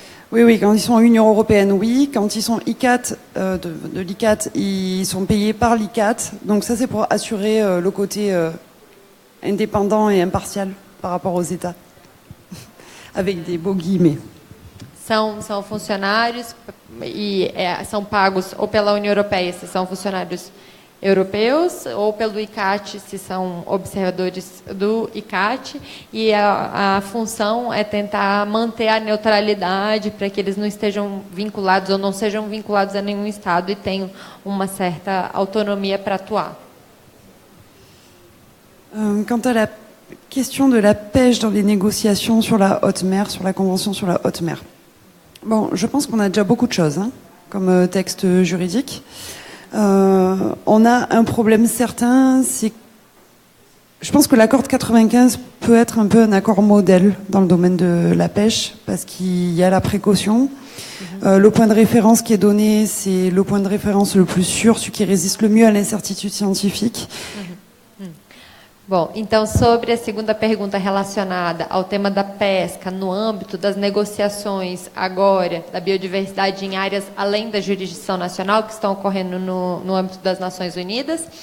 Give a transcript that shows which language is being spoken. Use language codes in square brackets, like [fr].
[fr] Oui, quand ils sont Union européenne, oui. Quand ils sont ICAT, de l'ICAT, ils sont payés par l'ICAT. Donc ça, c'est pour assurer le côté indépendant et impartial par rapport aux États. Avec des beaux guillemets. [pt] São funcionários e são pagos ou pela União Europeia, se são funcionários europeus, ou pelo ICAT, se são observadores do ICAT, e a função é tentar manter a neutralidade para que eles não estejam vinculados ou não sejam vinculados a nenhum Estado e tenham uma certa autonomia para atuar. [fr] Quant à la question de la pêche dans les négociations sur la haute mer, sur la convention sur la haute mer, bon, je pense qu'on a déjà beaucoup de choses comme texte juridique. On a un problème certain, c'est je pense que l'accord de 95 peut être un peu un accord modèle dans le domaine de la pêche, parce qu'il y a la précaution. Le point de référence qui est donné, c'est le point de référence le plus sûr, celui qui résiste le mieux à l'incertitude scientifique. [pt] Bom, então, sobre a segunda pergunta relacionada ao tema da pesca no âmbito das negociações agora da biodiversidade em áreas além da jurisdição nacional que estão ocorrendo no âmbito das Nações Unidas,